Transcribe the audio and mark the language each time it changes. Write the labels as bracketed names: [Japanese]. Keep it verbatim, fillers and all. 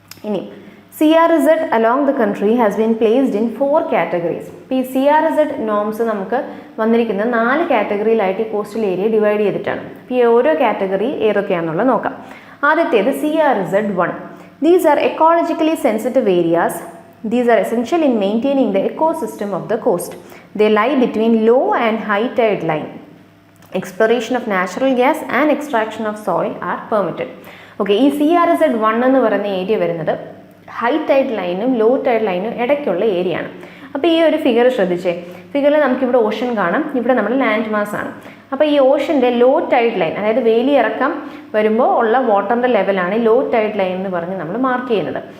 [Malayalam] ഇനി [English] C R Z along the country has been placed in four categories. [Malayalam] ഇപ്പോൾ ഈ C R Z norms നമുക്ക് വന്നിരിക്കുന്നത് നാല് കാറ്റഗറിയിലായിട്ട് ഈ കോസ്റ്റൽ ഏരിയ ഡിവൈഡ് ചെയ്തിട്ടാണ്. അപ്പോൾ ഈ ഓരോ കാറ്റഗറി ഏതൊക്കെയാണെന്നുള്ളത് നോക്കാം. ആദ്യത്തേത് C R Z one. [English] These are ecologically sensitive areas. These are essential in maintaining the ecosystem of the coast. They lie between low and high tide line. Exploration of natural gas and extraction of soil are permitted. [Malayalam] Okay, ഈ C R Z one എന്ന് പറയുന്ന area വരുന്നത് high tide ലൈനും low tide ലൈനും ഇടയ്ക്കുള്ള area ആണ്. അപ്പോൾ ഈ ഒരു ഫിഗർ ശ്രദ്ധിച്ചേ, ഫിഗറിൽ നമുക്കിവിടെ ഓഷൻ കാണാം, ഇവിടെ നമ്മുടെ ലാൻഡ് മാസ് ആണ്. അപ്പോൾ ഈ ഓഷൻ്റെ ലോ ടൈഡ് ലൈൻ, അതായത് വേലി ഇറക്കം വരുമ്പോൾ ഉള്ള വാട്ടറിൻ്റെ ലെവലാണ് ലോ ടൈഡ് ലൈൻ എന്ന് പറഞ്ഞ് നമ്മൾ മാർക്ക് ചെയ്യുന്നത്.